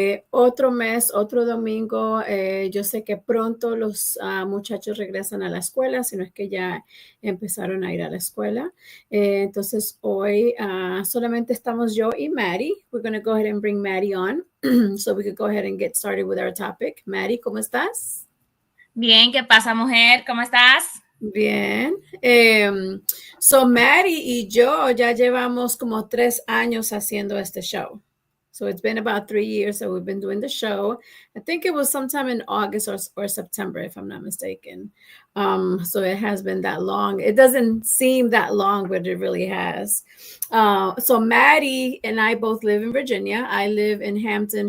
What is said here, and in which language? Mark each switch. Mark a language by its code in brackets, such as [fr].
[es] Otro mes, otro domingo. Yo sé que pronto los muchachos regresan a la escuela, si no es que ya empezaron a ir a la escuela. Entonces, hoy solamente estamos yo y Maddie. [en] We're going to go ahead and bring Maddie on so we could go ahead and get started with our topic. [es] Maddie, ¿cómo estás? Bien, ¿qué pasa, mujer? ¿Cómo estás? Bien. So Maddie y yo ya llevamos como 3 años haciendo este show. [en] So it's been about 3 years that we've been doing the show. I think it was sometime in August or September, if I'm not mistaken. So it has been that long. It doesn't seem that long, but it really has. So Maddie and I both live in Virginia. I live in Hampton.